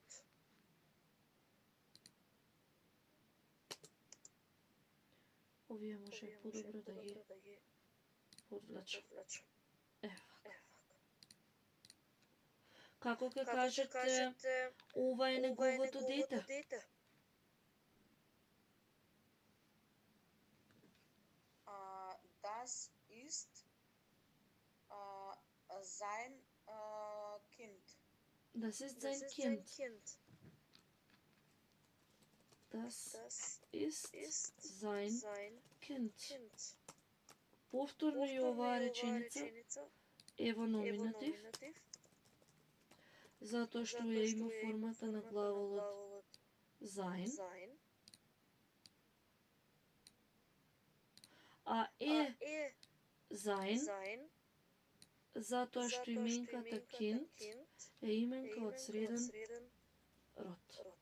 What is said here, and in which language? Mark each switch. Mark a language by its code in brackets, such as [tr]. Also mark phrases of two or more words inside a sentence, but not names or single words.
[mk] Овие може подобро да ги подвлачам. Ева. Како ќе кажете, ова е неговото дете? [de] Das ist sein Kind. Das ist sein Kind. Das ist sein Kind. [mk] Повторно и оваа реченица е во номинатив. затоа што ја има формата на главолот sein, а sein, затоа што именката kind е именка од среден род.